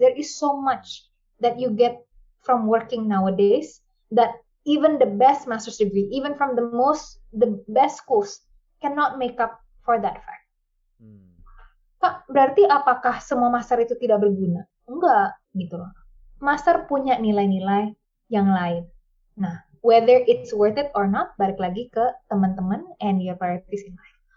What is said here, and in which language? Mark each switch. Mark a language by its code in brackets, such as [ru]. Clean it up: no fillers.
[en] There is so much that you get from working nowadays that even the best master's degree, even from the best schools, cannot make up for that fact. [id] Kak, berarti apakah semua master itu tidak berguna? Enggak, gitu loh. Master punya nilai-nilai yang lain. [en] Nah, whether it's worth it or not, [id] balik lagi ke teman-teman [en] and your priorities in life.